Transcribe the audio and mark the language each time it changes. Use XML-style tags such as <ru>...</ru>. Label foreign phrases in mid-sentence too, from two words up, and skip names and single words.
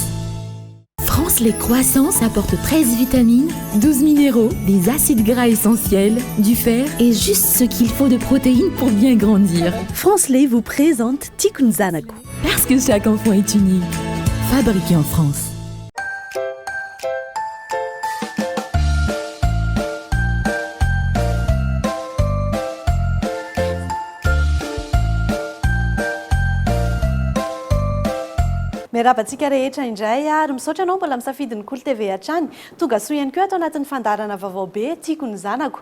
<fr>France Lait Croissance apporte 13 vitamines, 12 minéraux, des acides gras essentiels, du fer et juste ce qu'il faut de protéines pour bien grandir. France Lait vous présente Tikun Zanaku. Parce que chaque enfant est unique. Fabriqué en France.</fr> <mg>Miarabantsika rehetra indray ary misaotra anao mbola misafidiny Kolo TV hatrany tonga soa ihany koa ato anatin'ny fandarana vaovao be Tiako ny zanako.</mg>